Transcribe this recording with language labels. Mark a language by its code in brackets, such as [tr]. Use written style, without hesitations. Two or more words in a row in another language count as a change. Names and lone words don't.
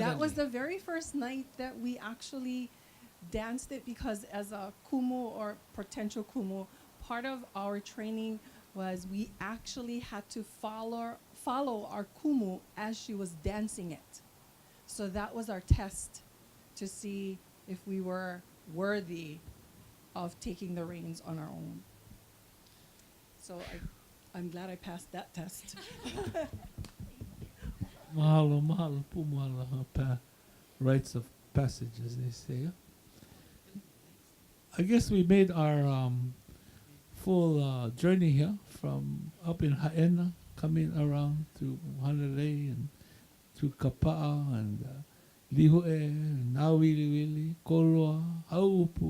[en] that was the very first night that we actually danced it, because as a kumu or potential kumu, part of our training was we actually had to follow our kumu as she was dancing it. So that was our test to see if we were worthy of taking the reins on our own. So I'm glad I passed that test. [haw] Mahalo, mahalo, pu mahalo, [en] rites of passage, as they say. I guess we made our full journey here from up in Ha'ena, coming around to Hanalei and to Kapa'a and Lihue, and Nawiliwili, Koloa, Haupu.